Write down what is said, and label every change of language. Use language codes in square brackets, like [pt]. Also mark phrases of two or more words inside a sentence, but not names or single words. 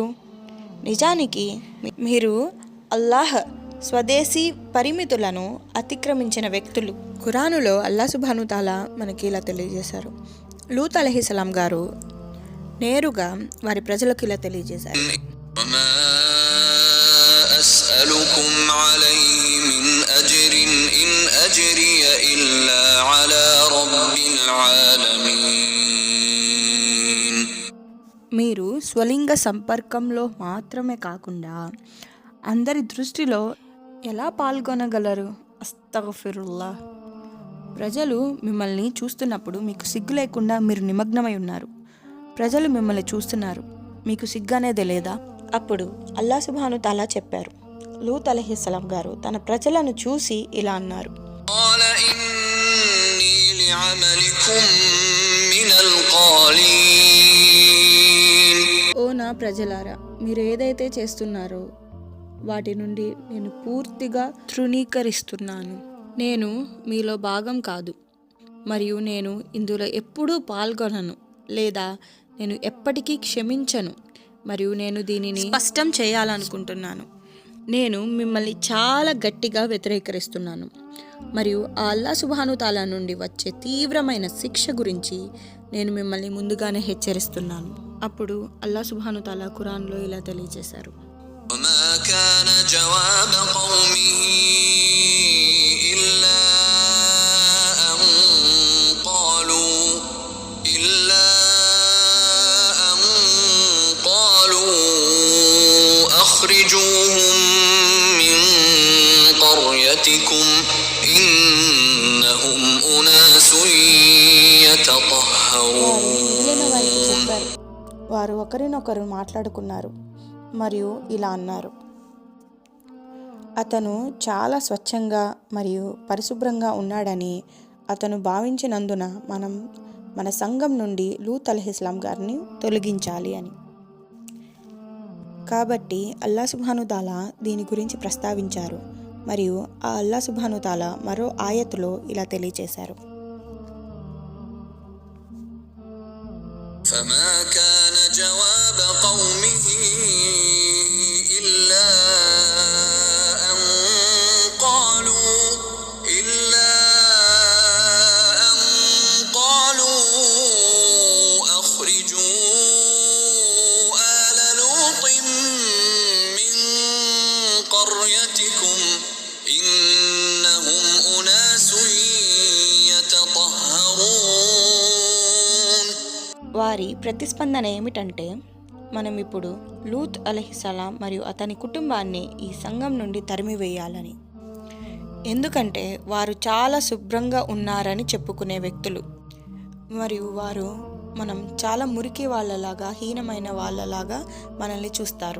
[te] నిజానికి మీరు అల్లాహ్ స్వదేశీ పరిమితులను అతిక్రమించిన వ్యక్తులు. ఖురానులో [ar] الله سبحانه تعالى [te] మనకి ఇలా తెలియజేశారు. లూత్ అలైహిస్సలాం గారు నేరుగా వారి ప్రజలకు ఇలా తెలియజేశారు. [ar] أسألكم عليه من أجر إن أجري إلا على رب العالمين. [te] మీరు స్వలింగ సంపర్కంలో మాత్రమే కాకుండా అందరి దృష్టిలో ఎలా పాల్గొనగలరు? అస్తగఫిరుల్లా. ప్రజలు మిమ్మల్ని చూస్తున్నప్పుడు మీకు సిగ్గు లేకుండా మీరు నిమగ్నమై ఉన్నారు. ప్రజలు మిమ్మల్ని చూస్తున్నారు, మీకు సిగ్గు అనేది లేదా? అప్పుడు [ar] الله سبحانه تعالى [te] చెప్పారు, లూత్ అలైహిస్సలాం గారు తన ప్రజలను చూసి ఇలా అన్నారు, [ar] قال إني لعملكم من القالين. [te] ఓ నా ప్రజలారా, మీరు ఏదైతే చేస్తున్నారో వాటి నుండి నేను పూర్తిగా తృణీకరిస్తున్నాను. నేను మీలో భాగం కాదు, మరియు నేను ఇందులో ఎప్పుడూ పాల్గొనను, లేదా నేను ఎప్పటికీ క్షమించను. మరియు నేను దీనిని స్పష్టం చేయాలనుకుంటున్నాను. నేను మిమ్మల్ని చాలా గట్టిగా వ్యతిరేకరిస్తున్నాను. మరియు ఆ [ar] الله سبحانه تعالى [te] నుండి వచ్చే తీవ్రమైన శిక్ష గురించి నేను మిమ్మల్ని ముందుగానే హెచ్చరిస్తున్నాను. అప్పుడు [ar] الله سبحانه تعالى [te] ఖురాన్లో ఇలా తెలియజేశారు, [ar] وما كان جواب قومه إلا أن قالوا أخرجوهم من قريتكم إنهم أناس يتطهرون. [te] వారు ఒకరినొకరు మాట్లాడుకున్నారు మరియు ఇలా అన్నారు, అతను చాలా స్వచ్ఛంగా మరియు పరిశుభ్రంగా ఉన్నాడని అతను భావించినందున మనం మన సంఘం నుండి లూత్ అలైహిస్సలాం గారిని తొలగించాలి అని. కాబట్టి [ar] الله سبحانه تعالى [te] దీని గురించి ప్రస్తావించారు. మరియు ఆ [ar] الله سبحانه تعالى [te] మరో ఆయతులో ఇలా తెలియజేశారు, [ar] فما كان جواب قومه إلا أن قالوا أخرجوا آل لوط من قريتكم إنهم أناس يتطهرون. [te] వారి ప్రతిస్పందన ఏమిటంటే, మనం ఇప్పుడు లూత్ అలైహిస్సలాం మరియు అతని కుటుంబాన్ని ఈ సంఘం నుండి తరిమివేయాలని. ఎందుకంటే వారు చాలా శుభ్రంగా ఉన్నారని చెప్పుకునే వ్యక్తులు, మరియు వారు మనం చాలా మురికి వాళ్ళలాగా, హీనమైన వాళ్ళలాగా మనల్ని చూస్తారు.